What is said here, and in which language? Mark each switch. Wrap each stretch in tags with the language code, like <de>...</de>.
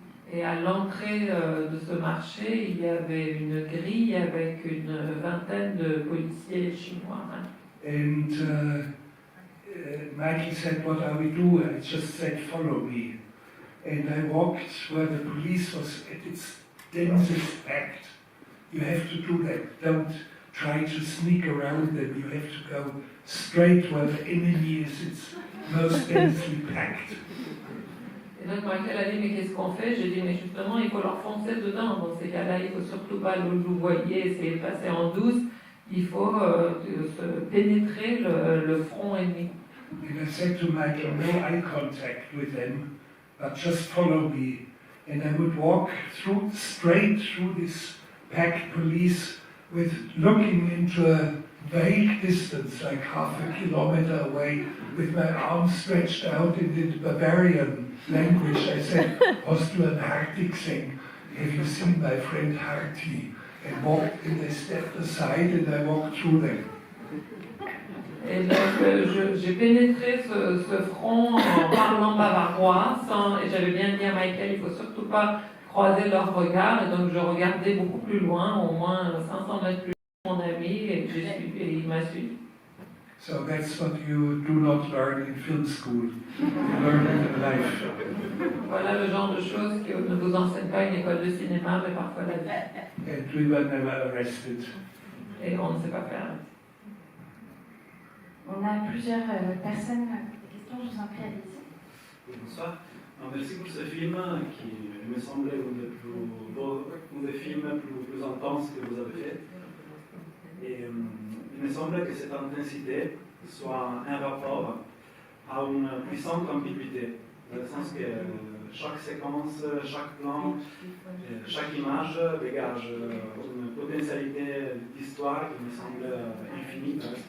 <fr>Et à l'entrée de ce marché, il y avait une grille avec une vingtaine de policiers chinois.</fr> <en>And Michael said, "What are we doing?" I just said, "Follow me." And I walked where the police was at its densest packed. You have to do that. Don't try to sneak around them. You have to go straight where the enemy is. It's most densely packed.</en> <fr>Et donc Michael a dit, mais qu'est-ce qu'on fait? J'ai dit, mais justement, il faut leur foncer dedans. Dans ces cas-là, il ne faut surtout pas le louvoyer, essayer de passer en douce. Il faut se pénétrer le front ennemi.</fr> <en>And I said to Michael, no eye contact with them, but just follow me. And I would walk straight through this packed police with looking into a vague distance, like half a kilometer away, with my arms stretched out in the Bavarian language. I said,</en> <de>hast du ein Harti gesehen?</de> <en>Have you seen my friend Harti? And walked, and they stepped aside, and I walked through them.</en> <fr>Et donc j'ai pénétré ce front en parlant bavarois, et j'avais bien dit à Michael, il ne faut surtout pas croiser leur regard, et donc je regardais beaucoup plus loin, au moins 500 mètres plus loin, mon ami, et il m'a suivi.</fr> <en>So that's what you do not learn in film school. You learn it in life.</en> <fr>Voilà le genre de choses que ne vous enseigne pas une école de cinéma, mais parfois la vie.</fr> <en>And we were never arrested.</en> <fr>Et on ne sait pas faire. On a plusieurs personnes pour des questions, je vous en prie, allez-y. Bonsoir. Alors, merci pour ce film qui me semblait un des films plus intenses que vous avez fait. Et il me semble que cette intensité soit un rapport à une puissante ambiguïté, dans le sens que chaque séquence, chaque plan, chaque image dégage une potentialité d'histoire qui me semble infinie.</fr>